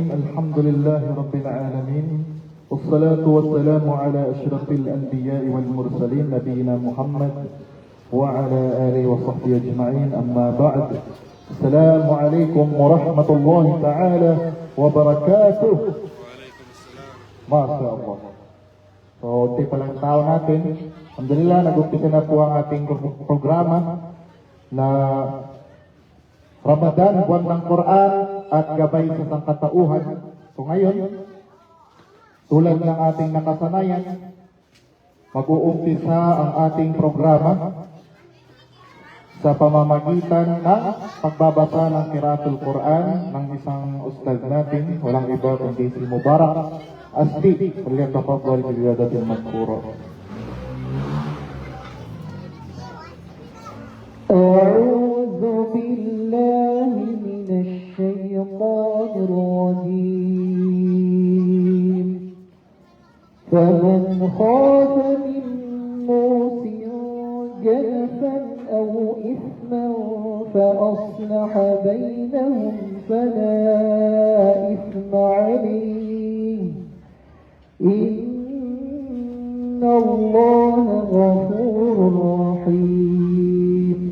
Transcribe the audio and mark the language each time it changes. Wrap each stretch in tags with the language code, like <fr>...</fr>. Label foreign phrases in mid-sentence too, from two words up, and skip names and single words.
<ar>الحمد لله رب العالمين، والصلاة والسلام على أشرف الأنبياء والمرسلين نبينا محمد وعلى آله وصحبه أجمعين. أما بعد، السلام عليكم ورحمة الله تعالى وبركاته. ما شاء الله.</ar> <tl>So, di palang tao natin. Alhamdulillah, nag-umpisa na po ang ating programa na Ramadan, buwan ng Quran at gabay sa sangkatauhan. So ngayon, tulad ng ating nakasanayan, mag-uumpisa ang ating programa sa pamamagitan ng pagbabasa ng</tl> <ar>قراءة القرآن</ar> <tl>ng isang ustad natin, walang iba kundi si Mubarak Asdi.</tl> <ar>فليتفضل باليدة المذكورة. أعوذ بالله من الشيطان الرجيم. فمن خاف من موص جنفا أو إثما فأصلح بينهم فلا إثم عليه إن الله غفور رحيم.</ar>